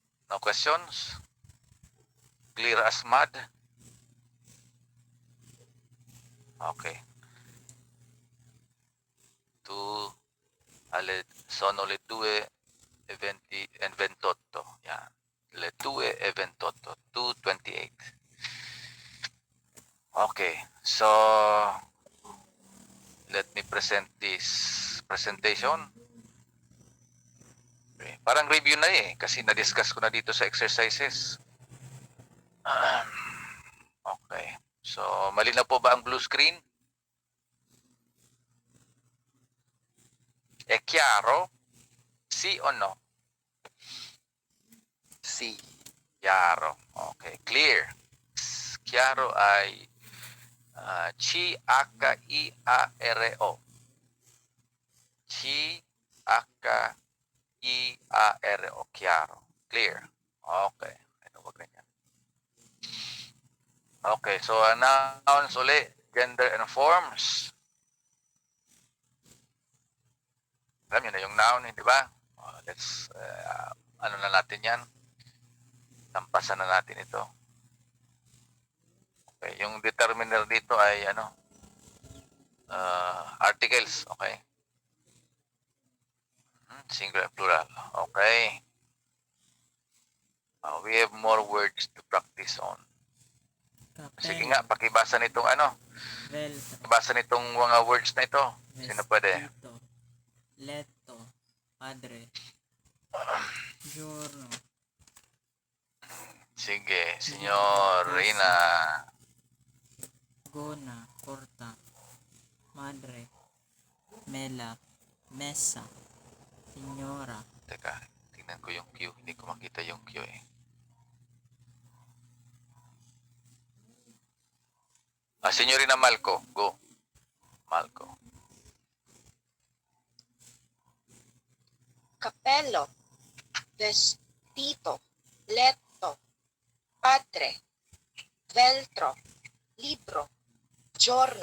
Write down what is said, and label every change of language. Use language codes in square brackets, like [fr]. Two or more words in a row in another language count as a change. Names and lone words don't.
[en] No questions? Clear as mud? Okay. [it] Tu sono le 2:28. Yeah. Le 2:28. 2:28. [en] Okay. So, let me present this presentation. Okay. [tl] Parang review na kasi na-discuss ko na dito sa exercises. [en] Okay. [tl] So, malinaw po ba ang [en] blue screen? [it] È chiaro? Sì o no? C. Chiaro. Okay. Clear. Chiaro ay C-H-I-A-R-O. C-H-I-A-R-O. Chiaro. [en] Clear. [tl] Okay. Ano ba ganyan? [en] Okay. So, nouns uli. Gender and forms. [tl] Alam niyo na yung noun, hindi ba? Let's, ano na natin yan? Tampasan na natin ito. Okay, yung determiner dito ay articles, okay? [en] Singular, plural, okay. We have more words to practice on. [tl] Sige nga, pakibasa nitong [it] Veltro. [tl] basa nitong mga words na ito. Sino pwede? [it] Vestito. Letto. Padre. Giorno. [tl] Sige, Signorina. [it] Gona. Porta. Madre. Mela. Messa. Signora. [tl] Teka, tingnan ko yung Q. Hindi ko makita yung Q eh. Signorina Malco. Go. Malco. [it] Cappello, vestito, letto, padre, veltro, libro, giorno.